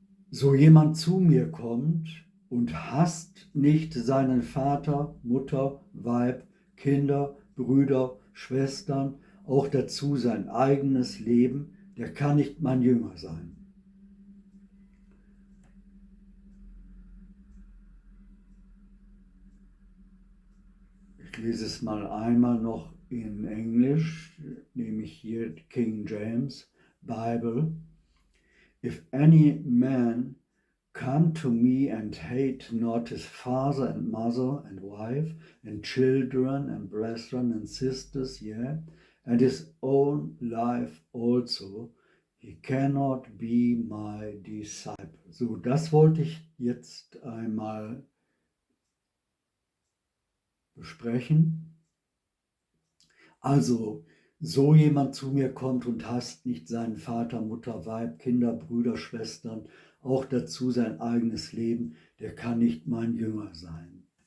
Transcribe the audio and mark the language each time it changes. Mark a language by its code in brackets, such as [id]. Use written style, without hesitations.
[de] So jemand zu mir kommt und hasst nicht seinen Vater, Mutter, Weib, Kinder, Brüder, Schwestern, auch dazu sein eigenes Leben, der kann nicht mein Jünger sein. Ich lese es mal einmal noch in Englisch, nehme ich hier King James Bible. [en] If any man come to me and hate not his father and mother and wife and children and brethren and sisters, yea, and his own life also, he cannot be my disciple. [de] So, das wollte ich jetzt einmal besprechen. Also, so jemand zu mir kommt und hasst nicht seinen Vater, Mutter, Weib, Kinder, Brüder, Schwestern, auch dazu sein eigenes Leben, der kann nicht mein Jünger sein.